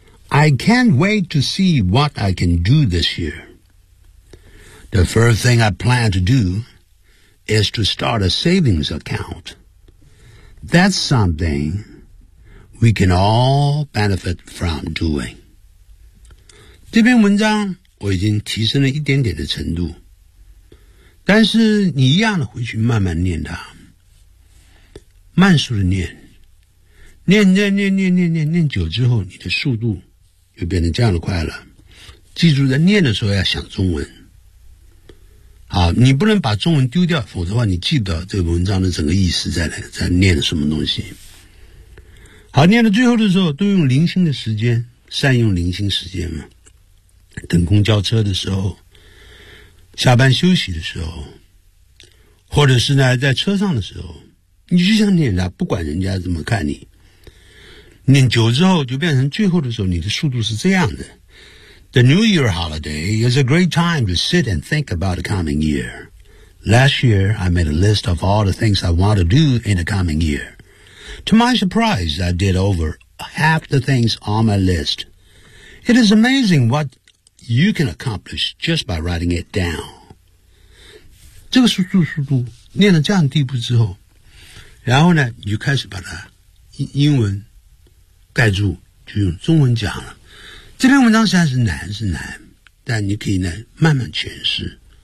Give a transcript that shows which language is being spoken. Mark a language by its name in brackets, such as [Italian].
[English] I can't wait to see what I can do this year. The first thing I plan to do is to start a savings account. That's something we can all benefit from doing. [Chinese] 这篇文章我已经提升了一点点的程度，但是你一样的回去慢慢念它。慢速的念，念念念念念念念久之后，你的速度就变成这样的快了。记住，在念的时候要想中文。好，你不能把中文丢掉，否则的话你记不到这个文章的整个意思在念什么东西。好，念到最后的时候，都用零星的时间，善用零星时间嘛。等公交车的时候，下班休息的时候，或者是呢在车上的时候。你就像念他，不管人家怎么看你，念久之后就变成最后的时候，你的速度是这样的。 [English] The New Year holiday is a great time to sit and think about the coming year. Last year, I made a list of all the things I want to do in the coming year. To my surprise, I did over half the things on my list. It is amazing what you can accomplish just by writing it down. [Chinese] 这个速度念了这样的地步之后。然后呢，你就开始把它英文盖住，就用中文讲了。这篇文章虽然是难，但你可以呢慢慢诠释。